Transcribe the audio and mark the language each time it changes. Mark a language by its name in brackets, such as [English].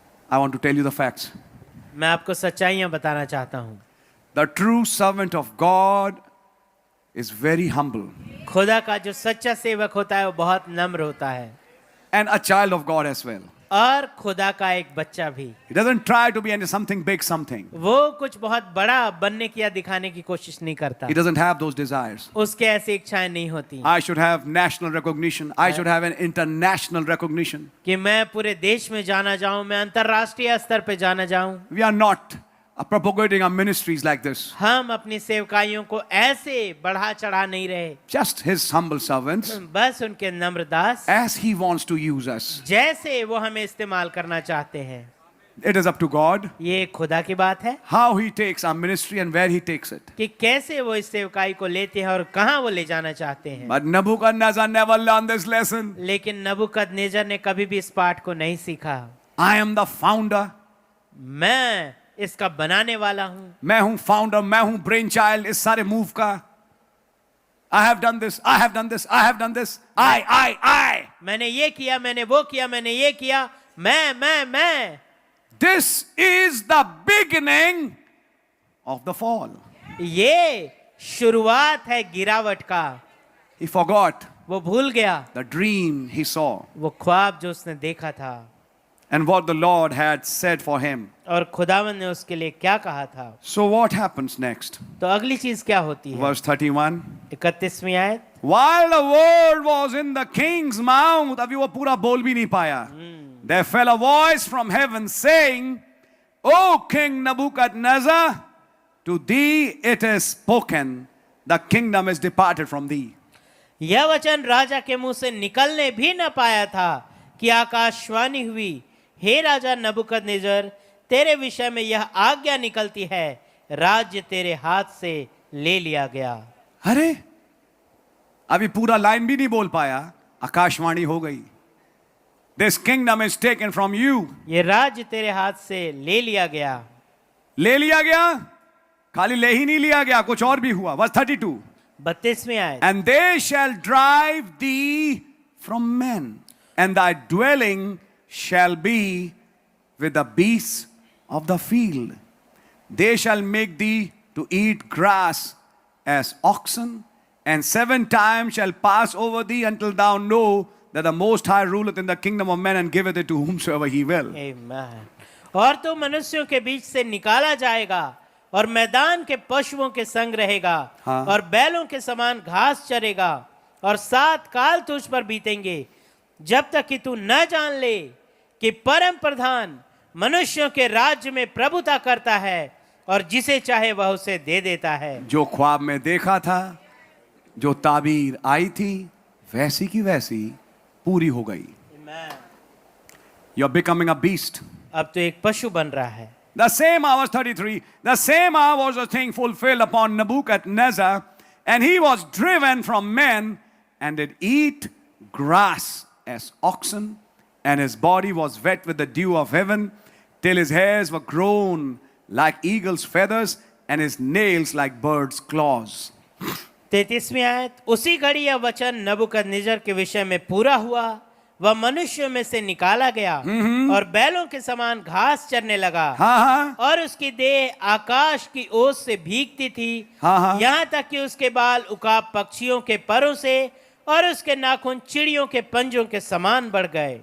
[English] I want to tell you the facts. [Hindi] मैं आपको सच्चाइयां बताना चाहता हूं. [English] The true servant of God is very humble. [Hindi] खुदा का जो सच्चा सेवक होता है वो बहुत नम्र होता है, [English] And a child of God as well. [Hindi] और खुदा का एक बच्चा भी. [English] He doesn't try to be into something big, something. [Hindi] वो कुछ बहुत बड़ा बनने की या दिखाने की कोशिश नहीं करता. [English] He doesn't have those desires. [Hindi] उसके ऐसी इच्छाएं नहीं होती [English] I should have national recognition. I should have an international recognition. [Hindi] कि मैं पूरे देश में जाना जाऊं, मैं अंतरराष्ट्रीय स्तर पे जाना जाऊं. [English] We are not propagating our ministries like this. [Hindi] हम अपनी सेवकाइयों को ऐसे बढ़ा चढ़ा नहीं रहे. [English] Just his humble servants, [Hindi] बस उनके नम्र दास, [English] as he wants to use us. [Hindi] जैसे वो हमें इस्तेमाल करना चाहते हैं. [English] It is up to God [Hindi] ये खुदा की बात है [English] how he takes our ministry and where he takes it. [Hindi] कि कैसे वो इस सेवकाई को लेते हैं और कहां वो ले जाना चाहते हैं. [English] But Nebuchadnezzar never learned this lesson. [Hindi] लेकिन नबूकदनेस्सर ने कभी भी इस पाठ को नहीं सीखा. [English] I am the founder. [Hindi] मैं इसका बनाने वाला हूं. मैं हूं फाउंडर, मैं हूं ब्रेन चाइल्ड इस सारे मूव का. [English] I have done this, I have done this, I have done this. I. [Hindi] मैंने ये किया, मैंने वो किया, मैंने ये किया. मैं. [English] This is the beginning of the fall. [Hindi] ये शुरुआत है गिरावट का. [English] He forgot [Hindi] वो भूल गया [English] the dream he saw [Hindi] वो ख्वाब जो उसने देखा था [English] and what the Lord had said for him. [Hindi] और खुदावंद ने उसके लिए क्या कहा था. [English] So what happens next? [Hindi] तो अगली चीज क्या होती है. [English] Verse 31. [Hindi] 31वीं आयत. [English] While the word was in the king's mouth, [Hindi] अभी वो पूरा बोल भी नहीं पाया. [English] There fell a voice from heaven saying, O King Nebuchadnezzar, to thee it is spoken, the kingdom is departed from thee. [Hindi] यह वचन राजा के मुंह से निकलने भी न पाया था कि आकाशवाणी हुई, हे राजा नबूकदनेस्सर, तेरे विषय में यह आज्ञा निकलती है, राज्य तेरे हाथ से ले लिया गया. अरे अभी पूरा लाइन भी नहीं बोल पाया, आकाशवाणी हो गई. [English] This kingdom is taken from you. [Hindi] ये राज्य तेरे हाथ से ले लिया गया. ले लिया गया, खाली ले ही नहीं लिया गया, कुछ और भी हुआ. [English] Verse 32. [Hindi] 32वीं आयत. [English] And they shall drive thee from men, and thy dwelling shall be with the beasts of the field. They shall make thee to eat grass as oxen, and 7 times shall pass over thee until thou know that the Most High ruleth in the kingdom of men and giveth it to whomsoever he will. Amen. [Hindi] और तू मनुष्यों के बीच से निकाला जाएगा और मैदान के पशुओं के संग रहेगा. हाँ. और बैलों के समान घास चरेगा और 7 काल तुझ पर बीतेंगे जब तक कि तू न जान ले कि परम प्रधान मनुष्यों के राज्य में प्रभुता करता है और जिसे चाहे वह उसे दे देता है. जो ख्वाब में देखा था, जो ताबीर आई थी, वैसी की वैसी पूरी हो गई. [English] You are becoming a beast. [Hindi] अब तो एक पशु बन रहा है. [English] The same hour, verse 33, the same hour was the thing fulfilled upon Nebuchadnezzar, and he was driven from men, and did eat grass as oxen, and his body was wet with the dew of heaven, till his hairs were grown like eagle's feathers, and his nails like bird's claws. [Hindi] 33वीं आयत. उसी घड़ी यह वचन नबूकदनेस्सर के विषय में पूरा हुआ. वह मनुष्यों में से निकाला गया और बैलों के समान घास चरने लगा। हाँ हाँ और उसकी देह आकाश की ओस से भीगती थी, हाँ हाँ। यहाँ तक कि उसके बाल उकाब पक्षियों के परों से और उसके नाखून चिड़ियों के पंजों के समान बढ़ गए।